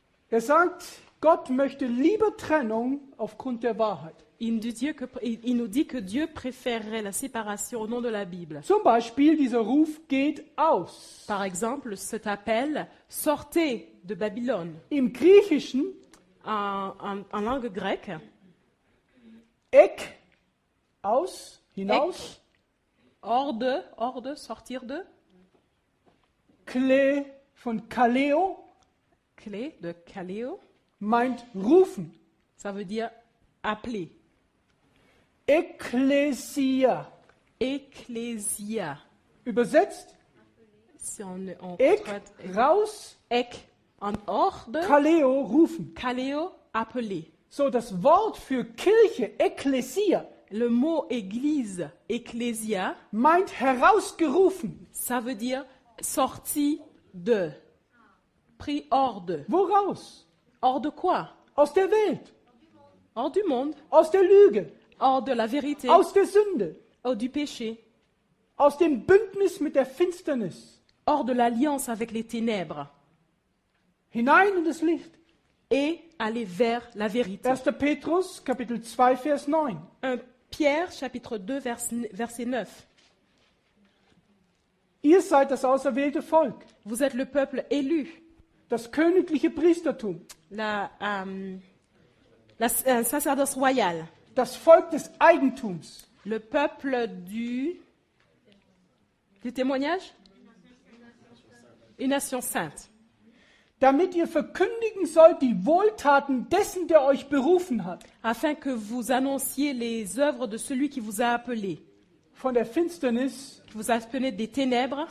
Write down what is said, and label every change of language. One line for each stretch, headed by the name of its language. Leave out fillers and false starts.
German: Er sagt, Gott möchte lieber Trennung aufgrund der Wahrheit.
French: Il nous dit que Dieu préférerait la séparation au nom de la Bible.
German: Zum Beispiel, dieser Ruf geht aus.
French: Par exemple, cet appel « Sortez de Babylone
German: Im Griechischen, »
French: en langue grecque,
German: ek, aus, hinaus,
French: hors de, sortir de,
German: kle von kaleo,
French: clé de kaleo,
German: meint rufen.
French: ça veut dire appeler.
German: Ekklesia.
French: Ecclesia.
German: Übersetzt,
French: Si on
German: ek,
French: traite
German: raus,
French: ek en hors de,
German: kaleo, rufen.
French: kaleo, appeler.
German: So, das Wort für Kirche, Ekklesia,
French: Le mot église, ecclesia,
German: meint herausgerufen.
French: ça veut dire sorti de, pris hors de.
German: Woraus?
French: Hors de quoi?
German: Aus der Welt,
French: Hors du monde,
German: aus der Lüge,
French: hors de la vérité,
German: aus der Sünde,
French: hors du péché,
German: aus dem Bündnis mit der Finsternis,
French: hors de l'alliance avec les ténèbres,
German: hinein in das Licht.
French: et aller vers la vérité.
German: 1. Petrus, Kapitel 2, Vers 9.
French: 1 Pierre, chapitre 2, verset 9.
German: Ihr seid das auserwählte Volk,
French: Vous êtes le peuple élu,
German: das königliche Priestertum,
French: un sacerdoce royal,
German: das Volk des Eigentums,
French: le peuple du témoignage, une nation sainte,
German: damit ihr verkündigen sollt die Wohltaten dessen, der euch berufen hat,
French: afin que vous annonciez les œuvres de celui qui vous a appelé,
German: von der Finsternis
French: qui vous a appelé des ténèbres